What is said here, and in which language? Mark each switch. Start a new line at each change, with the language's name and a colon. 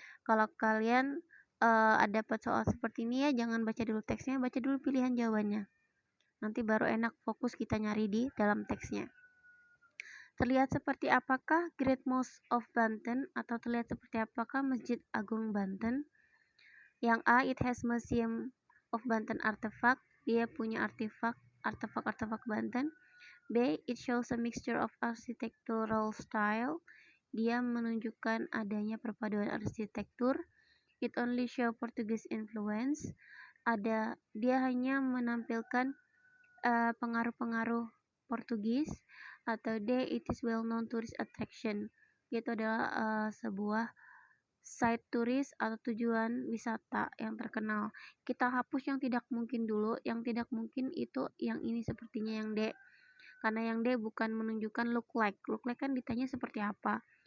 Indonesian: Kalau kalian ada dapat soal seperti ini ya, jangan baca dulu teksnya, baca dulu pilihan jawabannya. Nanti baru enak fokus kita nyari di dalam teksnya. Terlihat seperti apakah Great Mosque of Banten, atau terlihat seperti apakah Masjid Agung Banten? Yang A,
English: it has Museum of Banten Artifact.
Indonesian: Dia punya artefak Banten.
English: B, it shows a mixture of architectural style.
Indonesian: Dia menunjukkan adanya perpaduan arsitektur.
English: It only show Portuguese influence.
Indonesian: Dia hanya menampilkan pengaruh-pengaruh Portugis.
English: Atau D, it is well known tourist attraction.
Indonesian: Itu adalah sebuah site turis atau tujuan wisata yang terkenal. Kita hapus yang tidak mungkin dulu. Yang tidak mungkin itu yang ini, sepertinya yang D. Karena yang D bukan menunjukkan look like. Look like kan ditanya seperti apa.